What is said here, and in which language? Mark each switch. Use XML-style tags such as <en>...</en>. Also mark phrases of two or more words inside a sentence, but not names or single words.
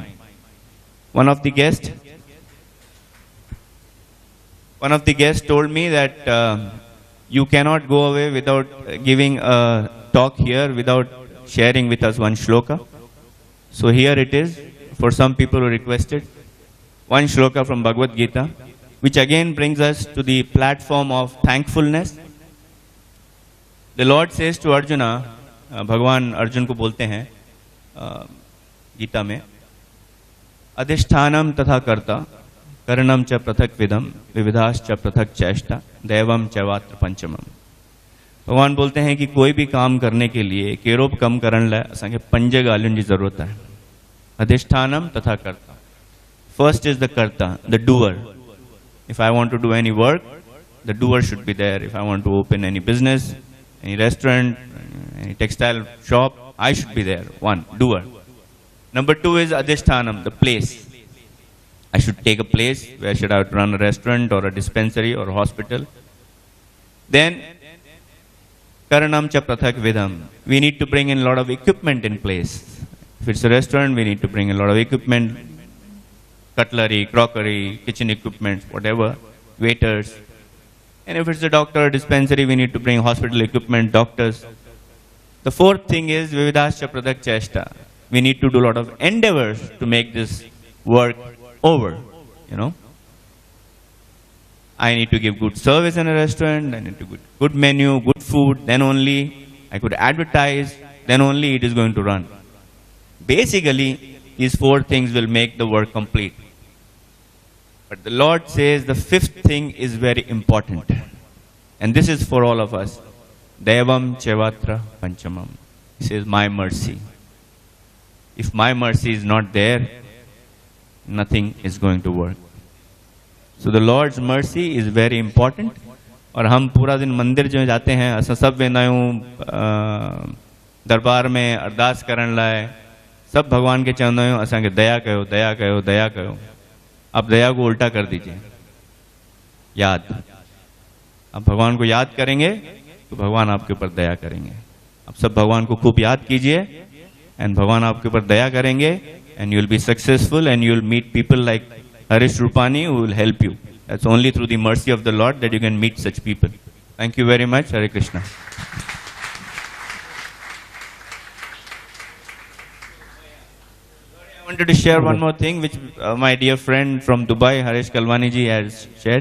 <en>One of the guests told me that you cannot go away without giving a talk here, without sharing with us one shloka. So here it is, for some people who requested, one shloka from Bhagavad Gita, which again brings us to the platform of thankfulness. The Lord says to Arjuna,</en> <hi>भगवान अर्जुन को बोलते हैं गीता में,</hi> <sa>अधिष्ठानम तथा कर्ता करणम च पृथक विदम विविधाश्च पृथक चेष्टा दैवम चैवात्र पंचमम.</sa> <hi>भगवान बोलते हैं कि कोई भी काम करने के लिए केरोप</hi> <sd>कम करण लाइ असांखे पंज ॻाल्हियुनि जी</sd> <hi>ज़रूरत है.</hi> <sa>अधिष्ठानम तथा कर्ता.</sa> <en>First is the karta, the doer. If I want to do any work, the doer should be there. If I want to open any business, any restaurant, any textile shop, I should be there. One, doer. Number two is adhishthanam, the place. I should take a place where should I run a restaurant or a dispensary or a hospital. Then,</en> <sa>करणं च पृथक् विधम्.</sa> <en>We need to bring in a lot of equipment in place. If it's a restaurant, we need to bring a lot of equipment, cutlery, crockery, kitchen equipment, whatever, waiters. And if it's a doctor or dispensary, we need to bring hospital equipment, doctors. The fourth thing is</en> <sa>विविधाश्च पृथक् चेष्टा.</sa> <en>We need to do a lot of endeavors to make this work over, you know. I need to give good service in a restaurant, I need to give good menu, good food, then only I could advertise, then only it is going to run. Basically, these four things will make the work complete. But the Lord says the fifth thing is very important. And this is for all of us.</en> <sa>दैवं चैवात्र पञ्चमम्.</sa> <en>He says, my mercy. If my mercy is not there, nothing is going to work. So the Lord's mercy is very important.</en> <hi>और हम पूरा दिन मंदिर जो जाते हैं</hi> <sd>असां सब वेंदा आहियूं दरबार में अरदास करण लाइ सब भगवान के चवंदा आहियूं असांखे दया कयो दया कयो दया कयो.</sd> <hi>अब दया को उल्टा कर दीजिए, याद. अब भगवान को याद करेंगे तो भगवान आपके ऊपर दया करेंगे. अब सब भगवान को खूब याद कीजिए एंड भगवान आपके ऊपर दया करेंगे</hi> <en>and you will be successful and you will meet people like Harish Rupani who will help you. That's only through the mercy of the Lord that you can meet such people. Thank you very much. Hare Krishna. I wanted to share one more thing which my dear friend from Dubai, Harish Kalwani ji, has shared.</en>